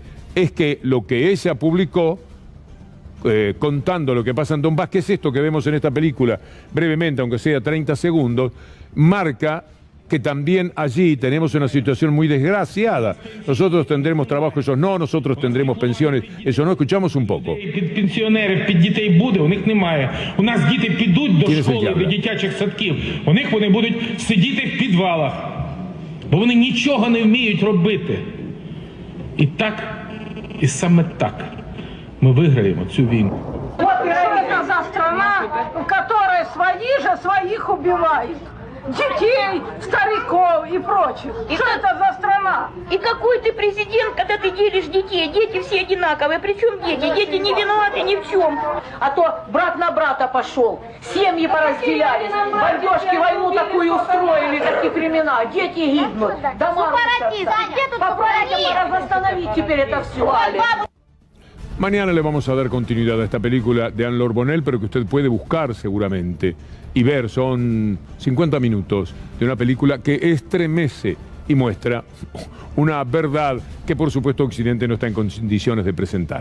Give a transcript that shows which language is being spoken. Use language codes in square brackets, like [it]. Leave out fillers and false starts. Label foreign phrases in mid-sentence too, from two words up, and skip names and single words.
[es] Es que lo que ella publicó, contando lo que pasa en Donbass, que es esto que vemos en esta película, brevemente, aunque sea 30 segundos, marca que también allí tenemos una situación muy desgraciada. Nosotros tendremos trabajo, ellos no, nosotros tendremos pensiones, eso no. Escuchamos un poco. ¿Quién es el que habla? [uk] Дитячих садків. У них вони будуть сидіти в підвалах, бо вони нічого не вміють робити. І саме так ми виграємо цю війну. [ru] Вот это за страна, в которой свои же своих убивают. детей, стариков и прочих. Что это за страна? И какой ты президент, когда ты делишь детей? Дети все одинаковые. Причем дети? Дети не виноваты ни в чем. А то брат на брата пошел. Семьи поразделялись. Бандежки войну такую устроили, такие времена. Дети гибнут. Дома рушатся. Попробуйте остановить теперь это все. [es] Mañana le vamos a dar continuidad a esta película de Anne Lorbonel, pero que usted puede buscar seguramente y ver. Son 50 minutos de una película que estremece y muestra una verdad que por supuesto Occidente no está en condiciones de presentar.